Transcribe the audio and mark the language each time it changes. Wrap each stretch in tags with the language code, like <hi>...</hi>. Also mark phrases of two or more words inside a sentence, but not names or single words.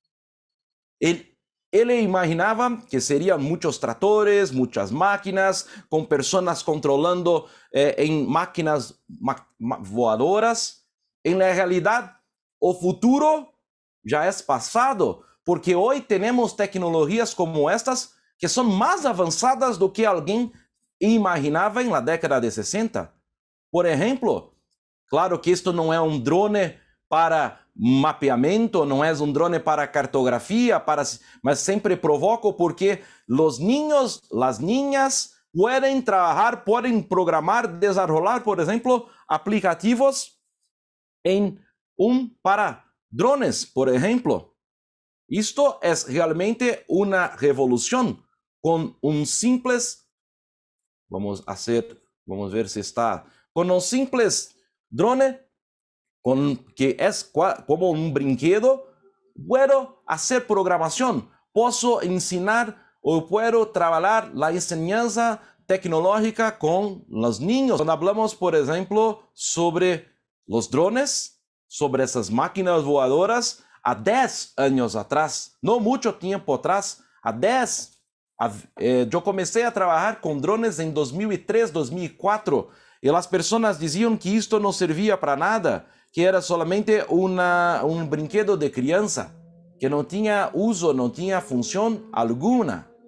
<es>Él imaginaba que serían muchos tractores, muchas máquinas, con personas controlando en máquinas voadoras. En la realidad, el futuro ya es pasado, porque hoy tenemos tecnologías como estas que son más avanzadas</es> <pt>do que alguém imaginava em</pt> <es>la década de 60.</es> <pt>Por exemplo, claro que isto não é um drone para mapeamento, não é um drone para cartografia, mas sempre provoco porque os</pt> <es>niños, las niñas</es> <pt>podem trabalhar, podem programar, desarrollar, por exemplo, aplicativos para drones, por exemplo. Isto é realmente uma revolução.</pt> <es>Con un simples, vamos ver si está, con un simples drone, que es como un brinquedo, puedo hacer programación, puedo enseñar o puedo trabajar la enseñanza tecnológica con los niños. Cuando hablamos, por ejemplo, sobre los drones, sobre esas máquinas voadoras, a 10 años atrás, no mucho tiempo atrás,</es> <pt>eu comecei a trabalhar com drones em 2003, 2004, e as pessoas diziam que isto não servia para nada, que era solamente um brinquedo de criança, que não tinha uso, não tinha função alguma.</pt>